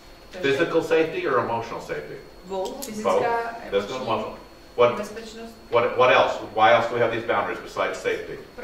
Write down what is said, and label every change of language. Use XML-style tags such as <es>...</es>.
<en>Physical safety or emotional safety? Both.</en> <cs>Fyzická, emoční, bezpečnost.</cs> <en>What else? Why else do we have these boundaries besides safety?</en>